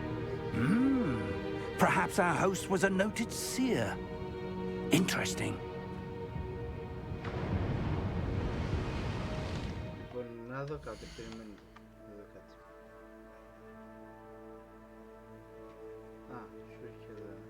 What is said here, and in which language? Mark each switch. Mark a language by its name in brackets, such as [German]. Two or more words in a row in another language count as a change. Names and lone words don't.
[English] Perhaps our host was a noted seer. Interesting. [Greek] Λοιπόν, να δω κάτι, περιμένετε. Να δω κάτι. Α, σου έχει εδώ.